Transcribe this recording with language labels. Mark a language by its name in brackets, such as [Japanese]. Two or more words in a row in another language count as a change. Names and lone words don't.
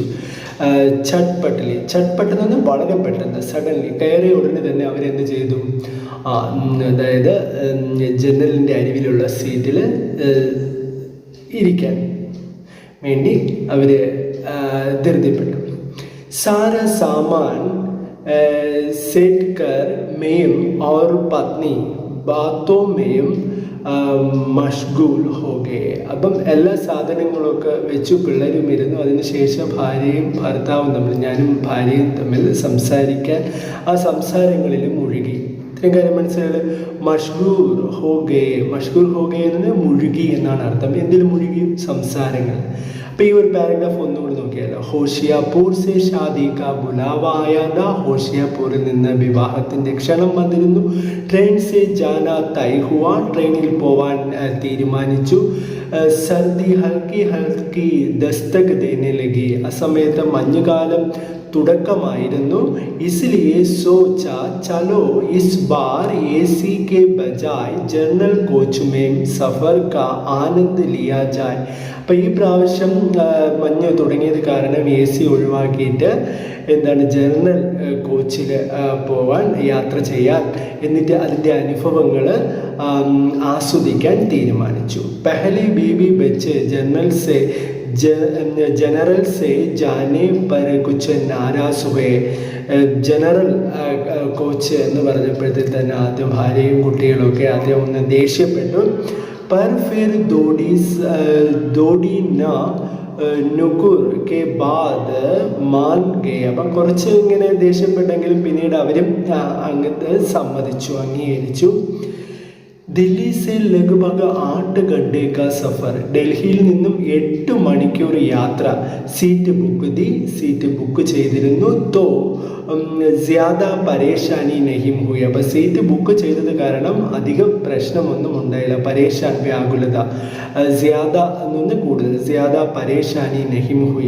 [Malayalam] ചട്പട്ട് എന്ന് പറഞ്ഞാൽ വളരെ പെട്ടെന്ന്, സഡൻലി കയറിയ ഉടനെ തന്നെ അവരെന്ത് ചെയ്തു? അതായത് ജനലിൻ്റെ അരികിലുള്ള സീറ്റിൽ ഇരിക്കാൻ വേണ്ടി അവർ ധൃതിപ്പെട്ടു. [Hindi] सारा सामान सेट कर मेम और पत्नी बातों में मशगूल हो गए. [Malayalam] അപ്പം എല്ലാ സാധനങ്ങളൊക്കെ വെച്ചു പിള്ളേരും ഇരുന്നു. അതിനുശേഷം ഭാര്യയും ഭർത്താവും ഞാനും ഭാര്യയും തമ്മിൽ സംസാരിക്കാൻ ആ സംസാരങ്ങളിൽ മുഴുകി. ഇത്രയും കാര്യം മനസ്സിലായാൽ [Hindi] मशगूल हो गए [Malayalam] എന്ന് മുഴുകി എന്നാണ് അർത്ഥം. എന്തിൽ മുഴുകി? സംസാരങ്ങൾ. അപ്പോൾ ഈ ഒരു പാരഗ്രാഫ് ഒന്നുകൂടി നോക്കിയാലോ. [Hindi] होशियारपुर से शादी का बुलावा आया था. [Malayalam] ഹോഷിയാപൂരിൽ നിന്ന് വിവാഹത്തിൻ്റെ ക്ഷണം വന്നിരുന്നു. [Hindi] ट्रेन से जाना तय हुआ. [Malayalam] ട്രെയിനിൽ പോവാൻ തീരുമാനിച്ചു. [Hindi] सर्दी हल्की दस्तक देने लगी. [Malayalam] ആ സമയത്ത് മഞ്ഞുകാലം തുടക്കമായിരുന്നു. [Hindi] इसलिए सोचा चलो इस बार AC के बजाय जनरल कोच में सफ़र का आनंद लिया जाए. [Malayalam] അപ്പോൾ ഈ പ്രാവശ്യം മഞ്ഞ് തുടങ്ങിയത് കാരണം AC ഒഴിവാക്കിയിട്ട് ജനറൽ കോച്ചിൽ പോവാൻ, യാത്ര ചെയ്യാൻ, എന്നിട്ട് അതിൻ്റെ അനുഭവങ്ങൾ ആസ്വദിക്കാൻ തീരുമാനിച്ചു. [Hindi] पहले बीवी बच्चे जनरल से जाने पर कुछ नाराज़ हुए. [Malayalam] ജനറൽ കോച്ച് എന്ന് പറഞ്ഞപ്പോഴത്തേക്ക് തന്നെ ആദ്യം ഭാര്യയും കുട്ടികളൊക്കെ ആദ്യം ഒന്ന് ദേഷ്യപ്പെട്ടു. [Hindi] पर फिर दौड़ी ना नुकुर के बाद मान गए. [Malayalam] അപ്പം കുറച്ച് ഇങ്ങനെ ദേഷ്യപ്പെട്ടെങ്കിലും പിന്നീട് അവരും അങ്ങ് സമ്മതിച്ചു, അംഗീകരിച്ചു. [Hindi] दिल्ली से लगभग 8 घंटे का सफ़र. [Malayalam] ഡൽഹിയിൽ നിന്നും 8 മണിക്കൂർ യാത്ര. സീറ്റ് ബുക്ക് ചെയ്തിരുന്നു. [Hindi] तो ज़्यादा परेशानी नहीं हुई. [Malayalam] അപ്പോൾ സീറ്റ് ബുക്ക് ചെയ്തത് കാരണം അധികം പ്രശ്നമൊന്നും ഉണ്ടായില്ല. പരേഷാൻ വ്യാകുലത, ജ്യാദ എന്നൊന്ന് കൂടുതൽ, [Hindi] ज़्यादा परेशानी नहीं हुई.